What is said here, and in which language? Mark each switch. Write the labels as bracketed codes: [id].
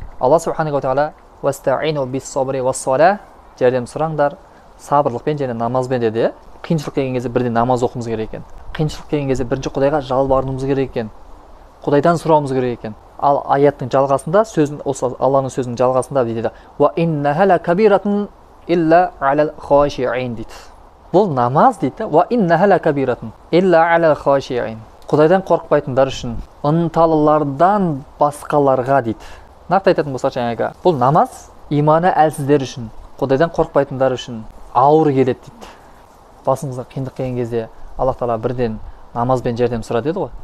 [kk] Алла субханаху ва тағала [ar] «Вастаину бис-сабри вас-сала» [kk] жәрдем сұраңдар сабырлықпен және намазбен деді. Қиыншылық келген кезде бірден намаз оқуымыз керек екен. Қиыншылық келген кезде бірінші Құдайға жалбарынуымыз керек екен. Құдайдан сұрауымыз керек екен. Ал аяттың жалғасында, осы Алланың сөзінің жалғасында дейді: [ar] «Ва иннаха лакабиратун илля алал хашиин» [kk] дейді. Бұл намаз дейді. [ar] «Ва иннаха лакабиратун илля алал хашиин». [kk] Құдайдан қорықпайтындар үшін, ынталылардан басқаларға дейді. Нақты айтатын болсақ, жаңағы бұл намаз иманы әлсіздер үшін, Құдайдан қорықпайтындар үшін ауыр келеді дейді. Басымызға қиындық келген кезде Аллах Тағала бірден намазбен жәрдем сұра деді ғой.